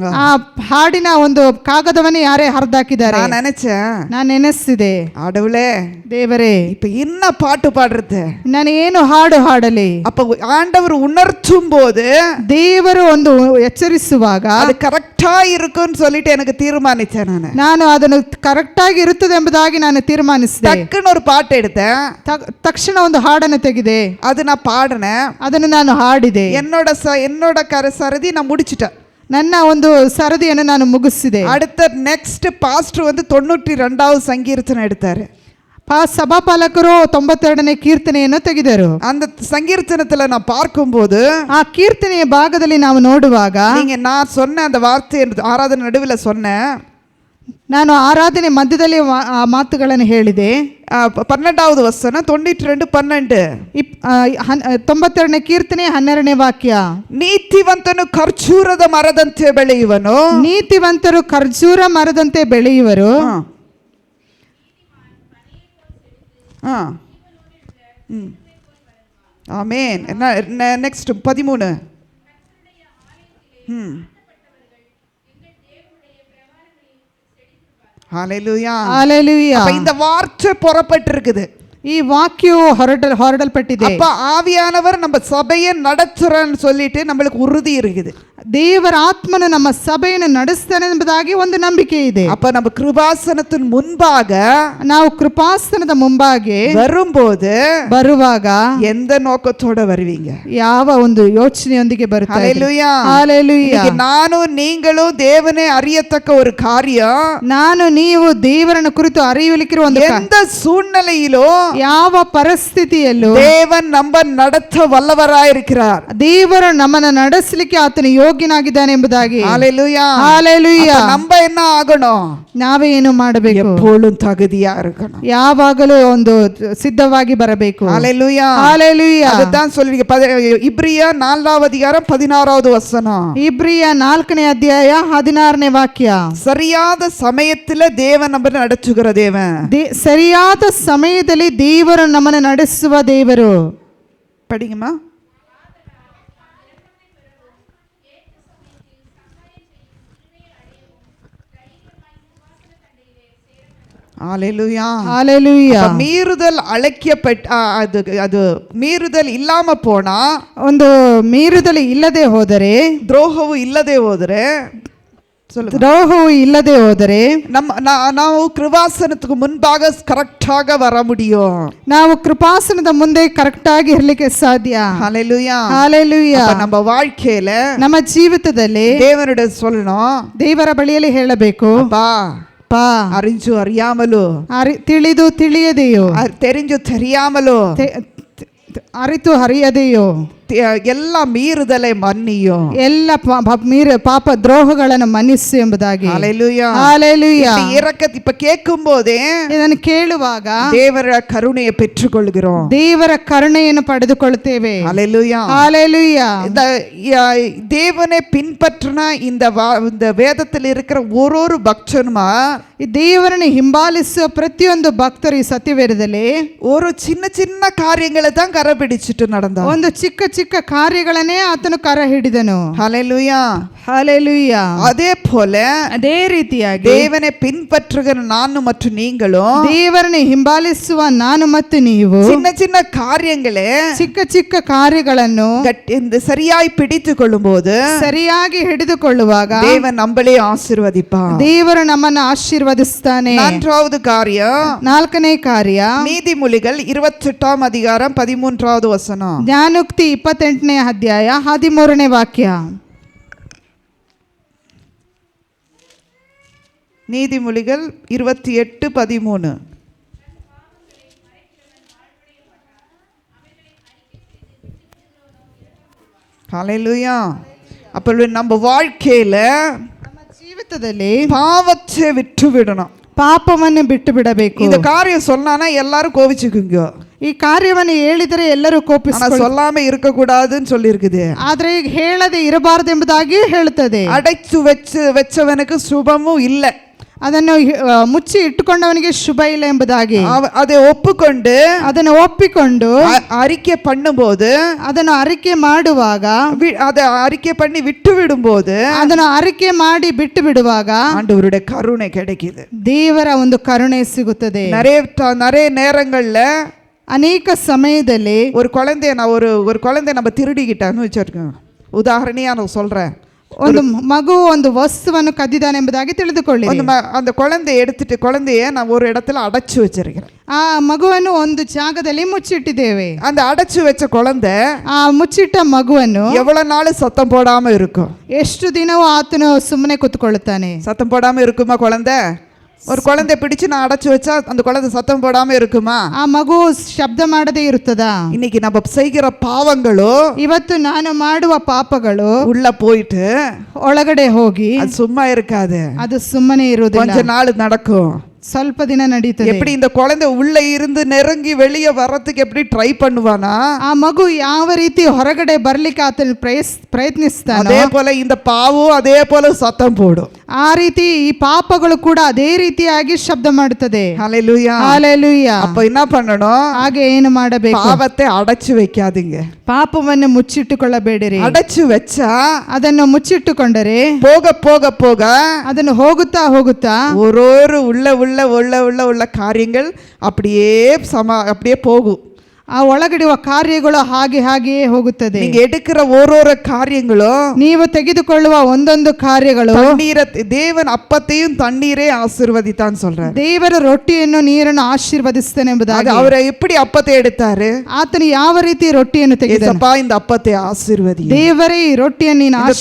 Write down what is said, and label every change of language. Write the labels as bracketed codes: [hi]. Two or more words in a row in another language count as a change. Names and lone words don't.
[kn] ಆ ಹಾಡಿನ ಒಂದು ಕಾಗದವನ್ನೇ ಯಾರೇ ಹರಿದಾಕಿದ್ದಾರೆ. ನಾನು ನೆನೆಸಿದೆ, ಆಡವಳೆ ದೇವರೇ, [ta] இப்ப என்ன பாட்டு பாடுறது, [kn] ನಾನು ಏನು ಹಾಡು ಹಾಡಲಿ? [ta] அப்ப ஆண்டவர் உணர்த்தும் போது, [kn] ದೇವರು ಒಂದು ಎಚ್ಚರಿಸುವಾಗ [ta] ಅದು ಕರೆಕ್ಟಾ இருக்குன்னு சொல்லிட்டு எனக்கு தீர்மானிச்சேன். [kn] ನಾನು ಅದನ್ನು ಕರೆಕ್ಟ್ ಆಗಿ ಇರುತ್ತದೆ ಎಂಬುದಾಗಿ ನಾನು ತೀರ್ಮಾನಿಸಿದೆ. [ta] டக்குன்னு ஒரு பாட்டு எடுத்தேன். [kn] ತಕ್ಷಣ ಒಂದು ಹಾಡನ್ನು ತೆಗೆದೆ. [ta] ಅದು நான் பாடினேன். [kn] ಅದನ್ನು ನಾನು ಹಾಡಿದೆ. [ta] என்னோட சரதி நான் முடிச்சிட்டேன். [kn] ನನ್ನ ಒಂದು ಸರದಿಯನ್ನು ನಾನು ಮುಗಿಸಿದೆ. [ta] அடுத்த [en] next pastor [ta] வந்து 92வது சங்கீர்த்தனம் எடுத்தாரு. [kn] ಸಭಾಪಾಲಕರು 92ನೇ ಕೀರ್ತನೆಯನ್ನು ತೆಗೆದರು. [ta] அந்த சங்கீர்த்தனத்துல நான் பார்க்கும்போது, [kn] ಆ ಕೀರ್ತನೆಯ ಭಾಗದಲ್ಲಿ ನಾವು ನೋಡುವಾಗ, [ta] நான் சொன்ன அந்த வார்த்தை ஆராதனை நடுவில் சொன்னேன். [kn] ನಾನು ಆರಾಧನೆ ಮಧ್ಯದಲ್ಲಿ ಆ ಮಾತುಗಳನ್ನು ಹೇಳಿದೆ. [ta] 12வது ವಚನ 92:12, [kn] 92ನೇ ಕೀರ್ತನೆ 12ನೇ ವಾಕ್ಯ. ನೀತಿವಂತನು ಖರ್ಜೂರದ ಮರದಂತೆ ಬೆಳೆಯುವನು, ನೀತಿವಂತರು ಖರ್ಜೂರ ಮರದಂತೆ ಬೆಳೆಯುವರು. ಆಮೇನ್. ನೆಕ್ಸ್ಟ್ 13. [ta] ஹalleluya. ஹalleluya. அப்ப இந்த வார்த்தை புறப்பட்டிருக்குது. [kn] ಈ ವಾಕ್ಯವು ಹೊರಡಲ್ಪಟ್ಟಿದೆ. [ta] அப்ப ஆவியானவர் நம்ம சபையை நடத்துறன்னு சொல்லிட்டு நம்மளுக்கு உறுதி இருக்குது. [kn] ದೇವರ ಆತ್ಮನು ನಮ್ಮ ಸಭೆಯನ್ನು ನಡೆಸ್ತಾನೆ ಎಂಬುದಾಗಿ ಒಂದು ನಂಬಿಕೆ ಇದೆ. [ta] அப்ப நம்ம கிருபாசனத்தின் முன்பாக, [kn] ನಾವು ಕೃಪಾಸನದ ಮುಂಭಾಗೆ ಬರುವಾಗ [ta] எந்த நோக்கத்தோட வருவீங்க? [kn] ಯಾವ ಒಂದು ಯೋಚನೆಯೊಂದಿಗೆ ಬರುತ್ತಾರೆ? [ta] ஹalleluya. ஹalleluya. ನಾನು ನೀங்களும் ದೇವನೇ அறியத்தக்க ஒரு காரியம், [kn] ನಾನು ನೀವು ದೇವರನ್ನು ಕುರಿತು ಅರಿಯಲಿಕ್ಕಿರುವ ಒಂದು [ta] எந்த சூழ்நிலையிலோ, [kn] ಯಾವ ಪರಿಸ್ಥಿತಿಯಲ್ಲೂ [ta] தேவன் நம்ம நடத்த வல்லவராயிருக்கிறார். [kn] ದೇವರು ನಮ್ಮನ್ನು ನಡೆಸಲಿಕ್ಕೆ ಆತನು ಯೋಗ್ಯನಾಗಿದ್ದಾನೆ ಎಂಬುದಾಗಿ. [ta] ஹalleluya. ஹalleluya. நம்ம என்ன ஆகணும்? [kn] ನಾವೇ ಏನು ಮಾಡಬೇಕು? [ta] எப்பொழுதும் தகுதியா இருக்கணும். [kn] ಯಾವಾಗಲೂ ಒಂದು ಸಿದ್ಧವಾಗಿ ಬರಬೇಕು. [ta] ஹalleluya. ஹalleluya. அதுதான் சொல்லி இப்ரியா 4வது அதிகாரம் 16வது வசனம். [kn] ಇಬ್ರಿಯ 4ನೇ ಅಧ್ಯಾಯ 16ನೇ ವಾಕ್ಯ. [ta] சரியாத சமயத்துல தேவன் நம்ம நடத்துகிற தேவன். [kn] ಸರಿಯಾದ ಸಮಯದಲ್ಲಿ ದೇವರು ನಮ್ಮನ್ನು ನಡೆಸುವ ದೇವರು. [ta] படிங்கம்மா. ஹalleluya. ஹalleluya. மீறுதல் அழைக்கப்பட்ட அது மீறுதல் ಇಲ್ಲಮ போனா, [kn] ಒಂದು ಮೀರುದಲು ಇಲ್ಲದೆ ಹೋದರೆ, ದ್ರೋಹವು ಇಲ್ಲದೆ ಹೋದರೆ, ದ್ರೋಹವು ಇಲ್ಲದೆ ಹೋದರೆ ನಾವು ಕೃಪಾಸನಕ್ಕೆ ಮುಂಭಾಗ ಕರೆಕ್ಟಾಗಿ ವರ ಮುಡಿಯೋ. ನಾವು ಕೃಪಾಸನದ ಮುಂದೆ ಕರೆಕ್ಟ್ ಆಗಿ ಇರಲಿಕ್ಕೆ ಸಾಧ್ಯ. [ta] ஹalleluya. ஹalleluya. நம்ம வாழ்க்கையில, [kn] ನಮ್ಮ ಜೀವಿತದಲ್ಲಿ [ta] ದೇವರಿடம் சொல்லணும், [kn] ದೇವರ ಬಳಿಯಲ್ಲಿ ಹೇಳಬೇಕು, [ta] அப்பா [kn] ಅಪ್ಪ, [ta] அறிஞ்சு அறியாமலோ, [kn] ತಿಳಿದು ತಿಳಿಯದೆಯೋ, [ta] தெரிஞ்சு தெரியாமலோ, [kn] ಅರಿತು ಹರಿಯದೆಯೋ, ಎಲ್ಲ ಮೀರುದಲೆ ಮನ್ನಿಯೋ, ಎಲ್ಲ ಪಾಪ ದ್ರೋಹಗಳನ್ನು ಮನ್ನಿಸು ಎಂಬುದಾಗಿ. [ta] ஹல்லேலூயா. ஹல்லேலூயா. இரக்கத்தை இப்ப கேட்கும் போதே [kn] ಇದನ್ನು ಕೇಳುವಾಗ [ta] ದೇವರ ಕರುಣೆயை பெற்றுக்கொள்கிறோம். [kn] ದೇವರ ಕರುಣೆಯನ್ನು ಪಡೆದುಕೊಳ್ಳುತ್ತೇವೆ. [ta] ஹல்லேலூயா. ஹல்லேலூயா. தேவனை பின்பற்றின இந்த வேதத்தில் இருக்கிற ஒரு பக்தனுமா [kn] ಈ ದೇವರನ್ನು ಹಿಂಬಾಲಿಸುವ ಪ್ರತಿಯೊಂದು ಭಕ್ತರು ಈ ಸತ್ಯವೇದದಲ್ಲಿ [ta] ஒரு சின்ன சின்ன காரியங்களை தான் கரை பிடிச்சிட்டு நடந்தான். [kn] ಒಂದು ಚಿಕ್ಕ ಚಿಕ್ಕ ಕಾರ್ಯಗಳನ್ನೇ ಆತನು ಕರ ಹಿಡಿದನು. [ta] ஹல்லேலூயா. ஹல்லேலூயா. அதே போல [kn] ಅದೇ ರೀತಿಯಾಗಿ [ta] தேவனை பின்பற்றுகிற நானும் மற்றும் நீங்களும் [kn] ದೇವರನ್ನು ಹಿಂಬಾಲಿಸುವ ನಾನು ಮತ್ತು ನೀವು [ta] சின்ன சின்ன காரியங்களே [kn] ಚಿಕ್ಕ ಚಿಕ್ಕ ಕಾರ್ಯಗಳನ್ನು [ta] சரியாய் பிடித்துக் கொள்ளும் போது [kn] ಸರಿಯಾಗಿ ಹಿಡಿದುಕೊಳ್ಳುವಾಗ [ta] தேவன் நம்மளே ஆசீர்வதிப்பார். [kn] ದೇವರು ನಮ್ಮನ್ನು ಆಶೀರ್ವದಿಸ್ತಾನೆ. [ta] நான்காவது காரியம், [kn] ನಾಲ್ಕನೇ ಕಾರ್ಯ, [ta] நீதிமொழிகள் 28ஆம் அதிகாரம் 13வது வசனம். [kn] ಜ್ಞಾನೋಕ್ತಿ 28ನೇ ಅಧ್ಯಾಯ 13ನೇ ವಾಕ್ಯ. [ta] நீதிமொழிகள் 28:13. ஹல்லேலூயா. அப்போ நம்ம வாழ்க்கையில [kn] ನಮ್ಮ ಜೀವಿತದಲ್ಲಿ [ta] பாவத்தை விட்டு விடணும். [kn] ಪಾಪವನ್ನು ಬಿಟ್ಟು ಬಿಡಬೇಕು. [ta] இந்த காரியம் சொன்னானா எல்லாரும் கோவிச்சுக்குங்க. [kn] ಈ ಕಾರ್ಯವನ್ನು ಹೇಳಿದರೆ ಎಲ್ಲರೂ ಕೋಪಿಸ್ತಾರೆ. [ta] சொல்லாம இருக்க கூடாதுன்னு சொல்லி இருக்குது. [kn] ಆದ್ರೆ ಈಗ ಹೇಳದೆ ಇರಬಾರದು ಎಂಬುದಾಗಿ ಹೇಳುತ್ತದೆ. [ta] அடைச்சு வச்சவனுக்கு சுபமும் இல்லை. [kn] ಅದನ್ನು ಮುಚ್ಚಿ ಇಟ್ಟುಕೊಂಡವನಿಗೆ ಶುಭ ಇಲ್ಲ ಎಂಬುದಾಗಿ [ta] அதை ஒப்புக்கொண்டு [kn] ಅದನ್ನು ಒಪ್ಪಿಕೊಂಡು [ta] அறிக்கை பண்ணும்போது, [kn] ಅದನ್ನು ಅರಿಕೆ ಮಾಡುವಾಗ, [ta] அதை அறிக்கை பண்ணி விட்டு விடும்போது, [kn] ಅದನ್ನು ಅರಿಕೆ ಮಾಡಿ ಬಿಟ್ಟು ಬಿಡುವಾಗ [ta] ஆண்டவருடைய கருணை கிடைக்குது. [kn] ದೇವರ ಒಂದು ಕರುಣೆ ಸಿಗುತ್ತದೆ. [ta] நிறைய நேரங்கள்ல [kn] ಅನೇಕ ಸಮಯದಲ್ಲಿ [ta] ஒரு குழந்தைய நம்ம திருடிக்கிட்டான்னு வச்சிருக்கோம். உதாரணமா நான் சொல்றேன். [kn] ಒಂದು ಮಗು ಒಂದು ವಸ್ತುವನ್ನು ಕದ್ದಿದ್ದಾನೆ ಎಂಬುದಾಗಿ ತಿಳಿದುಕೊಳ್ಳಿ. [ta] அந்த குழந்தைய நான் ஒரு இடத்துல அடைச்சு வச்சிருக்கிறேன். [kn] ಆ ಮಗುವನ್ನು ಒಂದು ಜಾಗದಲ್ಲಿ ಮುಚ್ಚಿಟ್ಟಿದ್ದೇವೆ. [ta] அந்த அடைச்சு வச்ச குழந்தை [kn] ಆ ಮುಚ್ಚಿಟ್ಟ ಮಗುವನ್ನು [ta] எவ்வளவு நாள் சத்தம் போடாம இருக்கும்? [kn] ಎಷ್ಟು ದಿನವೂ ಆತನು ಸುಮ್ಮನೆ ಕೂತ್ಕೊಳ್ಳುತ್ತಾನೆ. [ta] சத்தம் போடாம இருக்குமா குழந்தை? ஒரு குழந்தை பிடிச்சு நான் அடைச்சு வச்சா அந்த குழந்தை சத்தம் போடாம இருக்குமா? [kn] ಆ ಮಗು ಶಬ್ದ ಮಾಡದೇ ಇರುತ್ತದಾ? [ta] இன்னைக்கு நம்ம செய்கிற பாவங்களோ, [kn] ಇವತ್ತು ನಾನು ಮಾಡುವ ಪಾಪಗಳು [ta] உள்ள போயிட்டு [kn] ಒಳಗಡೆ ಹೋಗಿ [ta] அது சும்மா இருக்காது. [kn] ಅದು ಸುಮ್ಮನೆ ಇರುವುದಿಲ್ಲ. [ta] கொஞ்ச நாள் நடக்கும். [kn] ಸ್ವಲ್ಪ ದಿನ ನಡೀತದೆ. [ta] எப்படி இந்த குழந்தை உள்ள இருந்து நெருங்கி வெளியே வர்றதுக்கு எப்படி ட்ரை பண்ணுவானா, [kn] ಆ ಮಗು ಯಾವ ರೀತಿ ಹೊರಗಡೆ ಬರ್ಲಿಕ್ಕೆ ಆತನು ಪ್ರಯತ್ನಿಸ್ತಾನೋ [ta] அதே போல இந்த பாவம் அதே போல சத்தம் போடும். [kn] ಆ ರೀತಿ ಈ ಪಾಪಗಳು ಕೂಡ ಅದೇ ರೀತಿಯಾಗಿ ಶಬ್ದ ಮಾಡುತ್ತದೆ. [ta] ஹல்லேலூயா. ஹல்லேலூயா. அப்ப என்ன பண்ணணும்? [kn] ಹಾಗೆ ಏನು ಮಾಡಬೇಕು? [ta] பாவத்தை அடைச்சு வைக்காதீங்க. [kn] ಪಾಪವನ್ನು ಮುಚ್ಚಿಟ್ಟುಕೊಳ್ಳಬೇಡಿರಿ. [ta] அடைச்சு வச்சா [kn] ಅದನ್ನು ಮುಚ್ಚಿಟ್ಟುಕೊಂಡರೆ [ta] போக போக போக [kn] ಅದನ್ನು ಹೋಗುತ್ತಾ ಹೋಗುತ್ತಾ [ta] ஒரு உள்ள காரியங்கள் அப்படியே போகும். [kn] ಆ ಒಳಗಿಡುವ ಕಾರ್ಯಗಳು ಹಾಗೆಯೇ ಹೋಗುತ್ತದೆ. [ta] நீங்க எடுக்கிற ஒரு காரியங்களும், [kn] ನೀವು ತೆಗೆದುಕೊಳ್ಳುವ ಒಂದೊಂದು ಕಾರ್ಯಗಳು [ta] தேவன் அப்பத்தையும் தண்ணீரே ஆசீர்வதித்தான் சொல்றார். [kn] ದೇವರ ರೊಟ್ಟಿಯನ್ನು ನೀರನ್ನು ಆಶೀರ್ವದಿಸ್ತಾನೆ ಎಂಬುದಾಗಿ. [ta] அவரை எப்படி அப்பத்தை எடுத்தாரு? [kn] ಆತನು ಯಾವ ರೀತಿ ರೊಟ್ಟಿಯನ್ನು ತೆಗೆದನು? [ta] ஏசப்பா இந்த அப்பத்தை ஆசீர்வதி, [kn] ದೇವರೇ ಈ ರೊಟ್ಟಿಯನ್ನು ನೀನು ಆಶೀರ್ವದಿ,